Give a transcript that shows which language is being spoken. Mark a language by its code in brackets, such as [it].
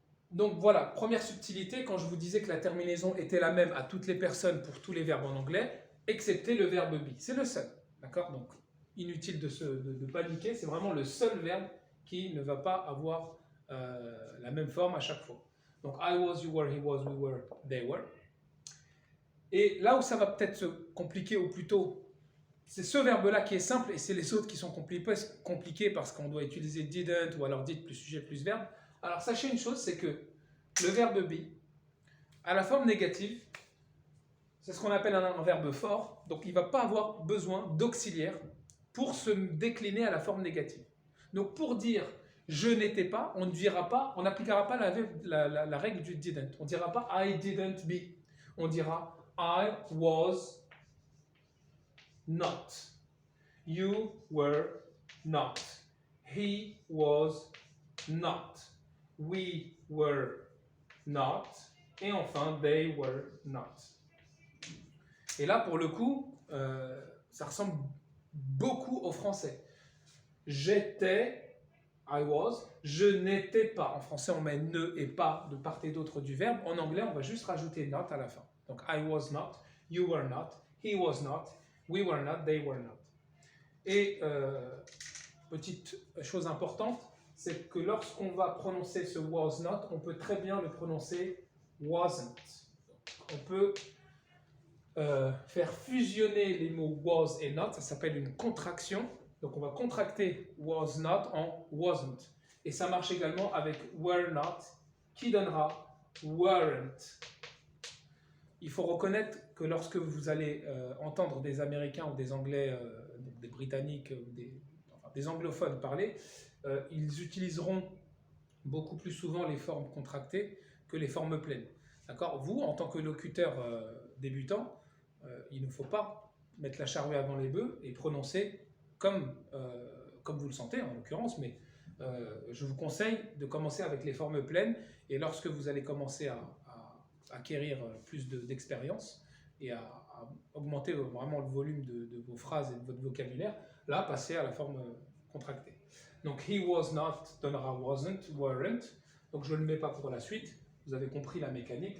[fr] Donc voilà, première subtilité, quand je vous disais que la terminaison était la même à toutes les personnes pour tous les verbes en anglais, excepté le verbe be. C'est le seul. D'accord ? Donc inutile de paniquer, c'est vraiment le seul verbe qui ne va pas avoir la même forme à chaque fois. [en] Donc I was, you were, he was, we were, they were. [fr] Et là où ça va peut-être se compliquer, ou plutôt, c'est ce verbe-là qui est simple et c'est les autres qui sont compliqués parce qu'on doit utiliser didn't ou alors did plus sujet plus verbe. Alors sachez une chose, c'est que le verbe be, à la forme négative, c'est ce qu'on appelle un verbe fort, donc il ne va pas avoir besoin d'auxiliaire pour se décliner à la forme négative. Donc pour dire je n'étais pas, on n'appliquera pas la règle du didn't. On ne dira pas [en] I didn't be. [fr] On dira [en] I was not. You were not. He was not. We were not. [fr] Et enfin, [en] they were not. [fr] Et là, pour le coup, ça ressemble beaucoup au français. J'étais, [en] I was, [fr] je n'étais pas. En français, on met ne et pas de part et d'autre du verbe. En anglais, on va juste rajouter not à la fin. [en] Donc, I was not, you were not, he was not, we were not, they were not. [fr] Et petite chose importante, c'est que lorsqu'on va prononcer ce was not, on peut très bien le prononcer wasn't. On peut faire fusionner les mots was et not, ça s'appelle une contraction. Donc on va contracter was not en wasn't. Et ça marche également avec were not, qui donnera weren't. Il faut reconnaître que lorsque vous allez entendre des Américains ou des Anglais, des Britanniques, des anglophones parler, ils utiliseront beaucoup plus souvent les formes contractées que les formes pleines. D'accord ? Vous, en tant que locuteur débutant, il ne faut pas mettre la charrue avant les bœufs et prononcer comme vous le sentez en l'occurrence, mais je vous conseille de commencer avec les formes pleines et lorsque vous allez commencer à acquérir plus d'expérience et à augmenter vraiment le volume de vos phrases et de votre vocabulaire, là, passez à la forme contractée. Donc, [en] he was not [fr] donnera [en] wasn't, weren't. [fr] Donc, je ne le mets pas pour la suite. Vous avez compris la mécanique.